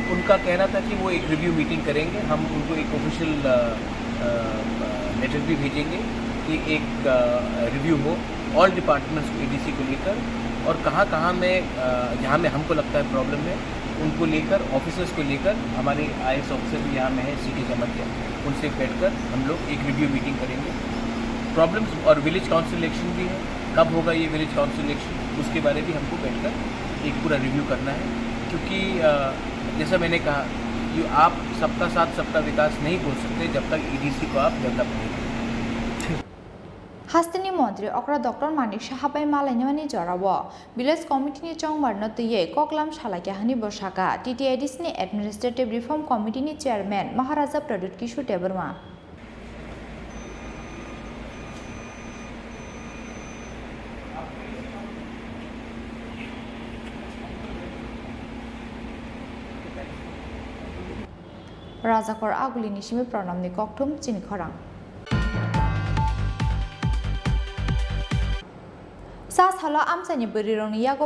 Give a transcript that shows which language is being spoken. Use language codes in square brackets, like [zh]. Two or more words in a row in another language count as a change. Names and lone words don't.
[hi] उनका कहना था कि वो एक [en] review meeting [hi] करेंगे। हम उनको एक [en] official letter [hi] भी भेजेंगे कि एक रिव्यू हो [en] all departments [hi] को ईडीसी को लेकर और कहाँ में जहाँ में हमको लगता है प्रॉब्लम है उनको लेकर ऑफिसर्स को लेकर हमारे [en] IAS officer [hi] भी यहाँ में है सिटी जमतिया, उनसे बैठकर हम लोग एक [en] review meeting [hi] करेंगे। प्रॉब्लम्स और [en] village council election [hi] भी है, कब होगा ये [en] village council election [hi] उसके बारे में हमको बैठकर एक पूरा रिव्यू करना है। क्योंकि जैसा मैंने कहा कि आप सबका साथ सबका विकास नहीं बोल सकते जब तक ईडीसी को आप डेवलप नहीं करें। [trp] हास्तिनि मन्त्री अक्रा डक्टर मानिक साहाबाई मालायनि जराव विलेज कमिटिनि चंबारनो तैयै कक्लाम सालायहानि बसाका टीटीआईडीसीनि [en] administrative reform [trp] कमिटिनि चेयरमैन महाराजा प्रदीप किशोर देबबर्मा राजाखर आगुलिनि सिमी प्रणामनि कक्थुम चिनि खरां सालो आमसानि बोरिरंनि यागो